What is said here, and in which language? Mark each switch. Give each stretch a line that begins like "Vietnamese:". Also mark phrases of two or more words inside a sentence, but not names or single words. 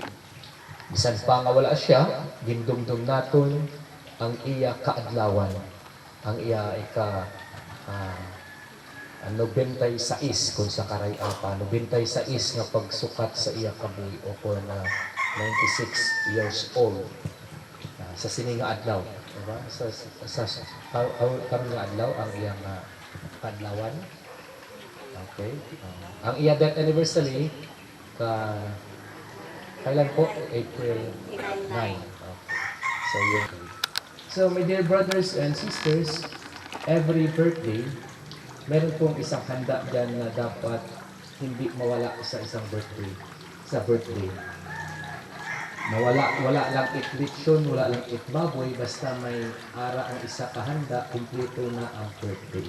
Hiligaynon: Bisan pa nga wala siya, gindumdum naton ang iya kaadlawan, ang iya ika 96 kung sa karay apa, 96 nga pagsukat sa iya kabuhi o po na 96 years old sa sini nga adlaw, diba? Karon nga adlaw ang iya nga kaadlawan. Okay. Ang iya
English: death anniversary
Filipino: kailan po? April 9. Okay. So yun.
English: So my dear brothers and sisters, every birthday,
Filipino: meron pong isang handa dyan na dapat hindi mawala sa isang birthday. Sa birthday.
Hiligaynon: Wala lang it lechon, wala lang it baboy, basta may ara ang isa kahanda, kumpleto na ang birthday.